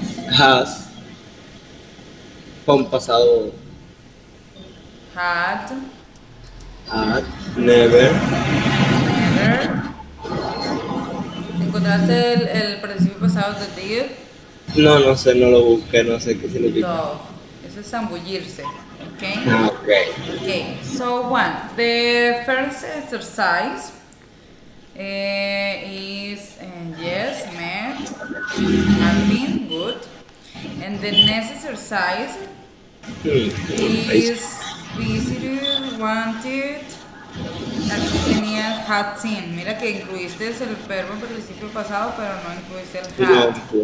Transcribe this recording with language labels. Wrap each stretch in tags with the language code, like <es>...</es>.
<es>Has. Con pasado.</es> <en>Had. Never.</en> <es>¿Encontraste el participio pasado de did? No sé, no lo busqué, no sé qué significa. Dove. Eso es zambullirse. Okay?</es> <en>Okay, so the first exercise is yes, met, have been, good. And the next exercise is visited, wanted.</en> <es>Aquí tenías</es> <en>had seen.</en> <es>Mira que incluiste el verbo en participio pasado, pero no incluiste el had.</es>